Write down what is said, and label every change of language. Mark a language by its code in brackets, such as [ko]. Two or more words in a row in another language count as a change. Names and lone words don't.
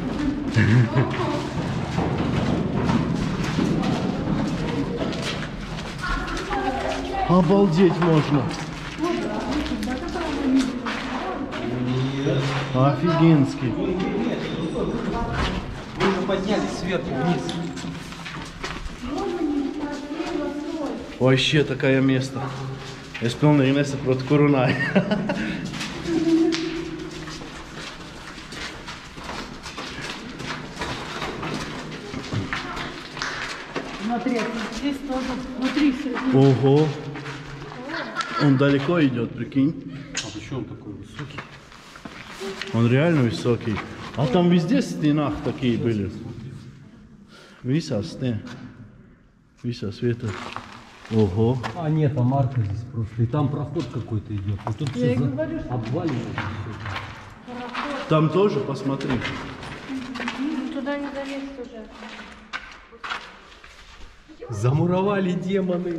[ru] Обалдеть можно. Офигенский. Мы поднялись сверху вниз. Вообще такое место. [lv] Es pilnīgi nesaprotu, kur runāju. [ru] Смотри, здесь тоже. Смотри, Ого. Он далеко идет, прикинь. А почему он такой высокий? Он реально высокий. А там везде в стенах такие были. [lv] Visās стен. Visās vietās. [ru] Ого. А нет, там арка здесь прошлый. Там проход какой-то идет. Вот тут Я и все говорю, что обваливается. Там тоже, посмотри. туда не залез уже. Замуровали демоны.